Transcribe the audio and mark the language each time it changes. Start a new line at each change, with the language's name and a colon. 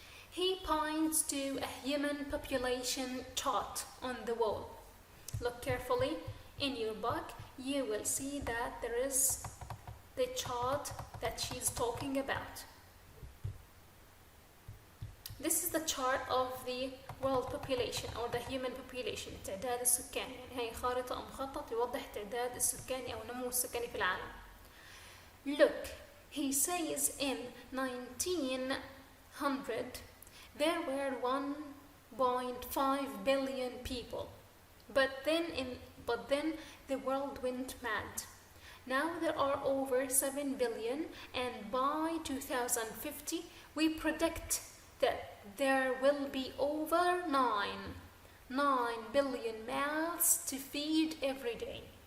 English: He points to a human population chart on the wall. Look carefully in your book. You will see that there is the chart that she's talking about. This is the chart of the world population or the human population.
Arabic: تعداد السكان. يعني هي خارطة أو مخطط يوضح تعداد السكاني أو النمو السكاني في العالم.
English: Look, he says in 1900 there were 1.5 billion people. But then the world went mad. Now there are over 7 billion, and by 2050 we predict that there will be over 9 billion mouths to feed every day.